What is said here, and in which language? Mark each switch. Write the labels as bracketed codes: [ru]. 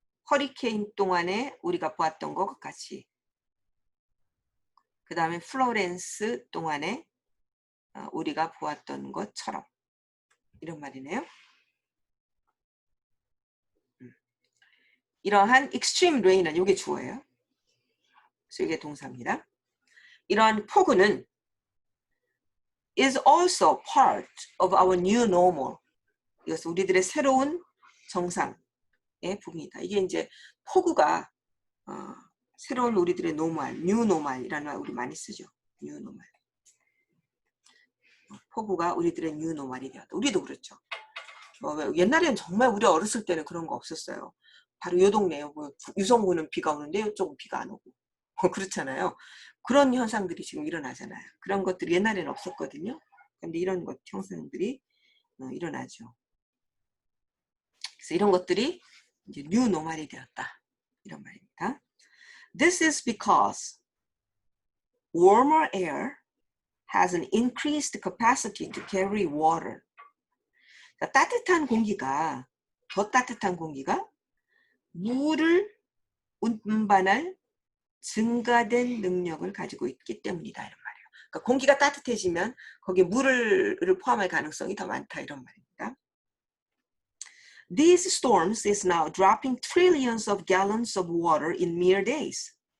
[ko] 허리케인 동안에 우리가 보았던 것 같이. 그 다음에 플로렌스 동안에 우리가 보았던 것처럼. 이런 말이네요. 이러한 [en] extreme rain [ko] 은 이게 주어예요. 그래서 이게 동사입니다. 이러한 폭우는 [en] is also part of our new normal. [ko] 이것은 우리들의 새로운 정상의 부분이다. 이게 이제 폭우가 새로운 우리들의 노멀, new normal이라는 말 우리 많이 쓰죠. [en] new normal. [ko] 폭우가 우리들의 new normal이 되었다. 우리도 그렇죠. 옛날에는 정말 우리 어렸을 때는 그런 거 없었어요. 바로 요 동네에 유성구는 비가 오는데 이쪽은 비가 안 오고 그렇잖아요. 그런 현상들이 지금 일어나잖아요. 그런 것들이 옛날에는 없었거든요. 근데 이런 것 현상들이 일어나죠. 그래서 이런 것들이 이제 뉴 노멀이 되었다. 이런 말입니다. [en] This is because warmer air has an increased capacity to carry water. [ko] 따뜻한 공기가, 더 따뜻한 공기가 물을 운반할 증가된 능력을 가지고 있기 때문이다 이런 말이에요. 그러니까 공기가 따뜻해지면 거기에 물을 포함할 가능성이 더 많다 이런 말입니다. [en] These storms is now dropping trillions of gallons of water in mere days.